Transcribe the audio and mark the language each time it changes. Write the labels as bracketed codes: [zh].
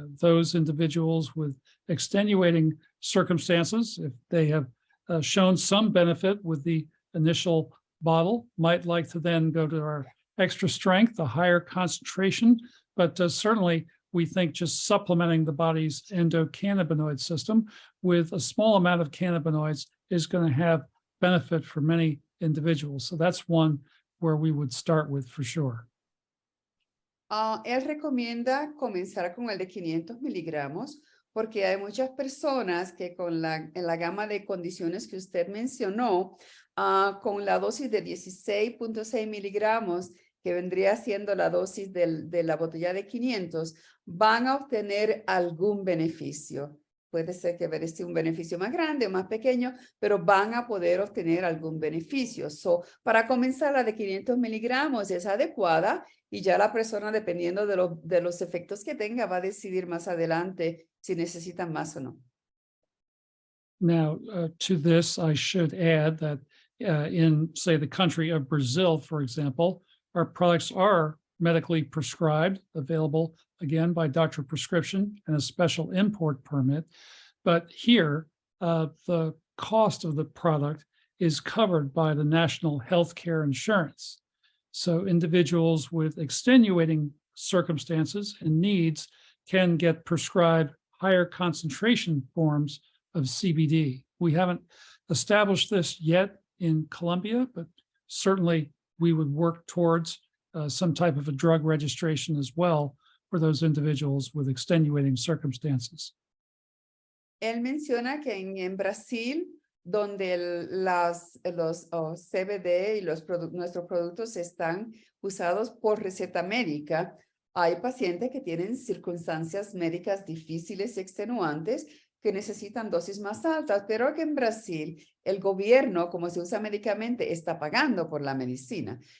[en] Those individuals with extenuating circumstances, if they have shown some benefit with the initial bottle, might like to then go to our extra strength, a higher concentration, but certainly we think just supplementing the body's endocannabinoid system with a small amount of cannabinoids is going to have benefit for many individuals. So that's one where we would start with for sure. [es] Él recomienda comenzar con el de 500 miligramos porque hay muchas personas que en la gama de condiciones que usted mencionó, con la dosis de 16.6 miligramos, que vendría siendo la dosis de la botella de 500, van a obtener algún beneficio. Puede ser que merezca un beneficio más grande o más pequeño, pero van a poder obtener algún beneficio. So, para comenzar, la de 500 miligramos es adecuada y ya la persona, dependiendo de los efectos que tenga, va a decidir más adelante si necesitan más o no. [en] Now, to this, I should add that in, say, the country of Brazil, for example, our products are medically prescribed, available, again, by doctor prescription and a special import permit. But here, the cost of the product is covered by the national healthcare insurance. So individuals with extenuating circumstances and needs can get prescribed higher concentration forms of CBD. We haven't established this yet in Colombia, but certainly we would work towards some type of a drug registration as well for those individuals with extenuating circumstances. [es] Él menciona que en Brasil, donde los CBD y nuestros productos están usados por receta médica, hay pacientes que tienen circunstancias médicas difíciles y extenuantes que necesitan dosis más altas, pero que en Brasil el gobierno, como se usa médicamente, está pagando por la medicina